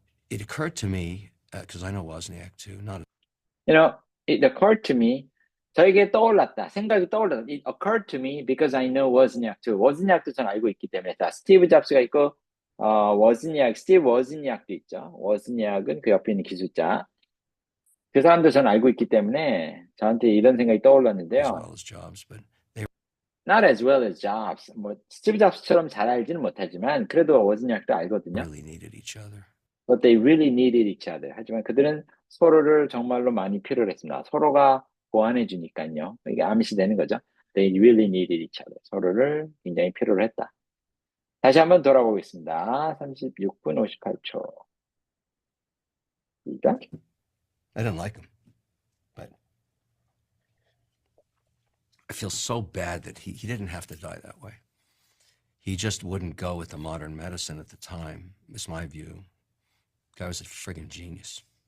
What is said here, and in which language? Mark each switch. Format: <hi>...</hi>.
<en>It occurred to me, because I know Wozniak too, not It occurred to me.</en> <ko>저에게 떠올랐다. 생각이 떠올랐다.</ko> <en>It occurred to me because I know Wozniak too.</en> <ko>워즈니악도 전 알고 있기 때문에. 자, 스티브 잡스가 있고, 스티브 워즈니악도 있죠. 워즈니악은 그 옆에 있는 기술자. 그 사람도 전 알고 있기 때문에 저한테 이런 생각이</ko> <en>as</en> <ko>떠올랐는데요.</ko> <en>well as Jobs, but Not as well as Jobs.</en> <ko>뭐 스티브 잡스처럼 잘 알지는 못하지만 그래도 워즈니악도 알거든요.</ko> <en>really needed each other. But they really needed each other.</en> <ko>하지만 그들은 서로를 정말로 많이 필요로 했습니다. 서로가 보완해 주니까요. 이게 암시되는 거죠. They really needed each other. 서로를 굉장히 필요로 했다. 다시 한번 돌아보겠습니다. 36분 58초. 시작.</ko> <en>I didn't like him, but I feel so bad that he didn't have to die that way. He just wouldn't go with the modern medicine at the time, is my view. Guy was a friggin' genius.</en>